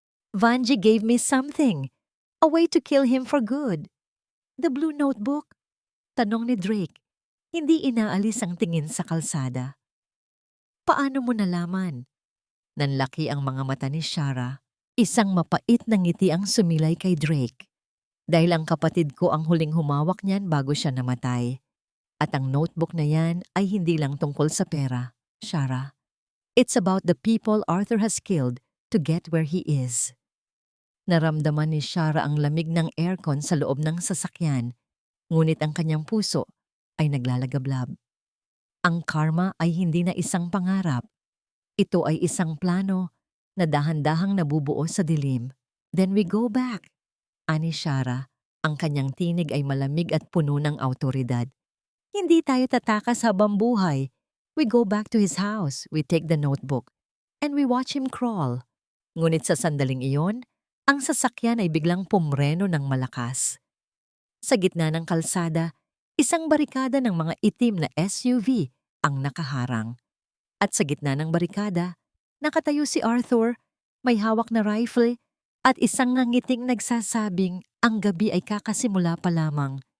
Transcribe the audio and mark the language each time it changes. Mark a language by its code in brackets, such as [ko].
[en] "Vanjie gave me something. A way to kill him for good." "The blue notebook?" [tl] Tanong ni [en] Drake. [tl] Hindi inaalis ang tingin sa kalsada. "Paano mo nalaman?" Nanlaki ang mga mata ni Shara. Isang mapait na ngiti ang sumilay kay Drake. "Dahil ang kapatid ko ang huling humawak niyan bago siya namatay. At ang notebook na yan ay hindi lang tungkol sa pera, Shara. [en] It's about the people Arthur has killed to get where he is." [tl] Naramdaman ni Shara ang lamig ng aircon sa loob ng sasakyan, ngunit ang kanyang puso ay naglalagablab. Ang karma ay hindi na isang pangarap. Ito ay isang plano na dahan-dahang nabubuo sa dilim. [en] Then we go back, [tl] ani Shara. Ang kanyang tinig ay malamig at puno ng awtoridad. Hindi tayo tatakas habang buhay. [en] We go back to his house, we take the notebook, and we watch him crawl. [tl] Ngunit sa sandaling iyon, ang sasakyan ay biglang pumreno ng malakas. Sa gitna ng kalsada, isang barikada ng mga itim na SUV ang nakaharang. At sa gitna ng barikada, nakatayo si Arthur, may hawak na rifle at isang ngangiting nagsasabing ang gabi ay kakasimula pa lamang.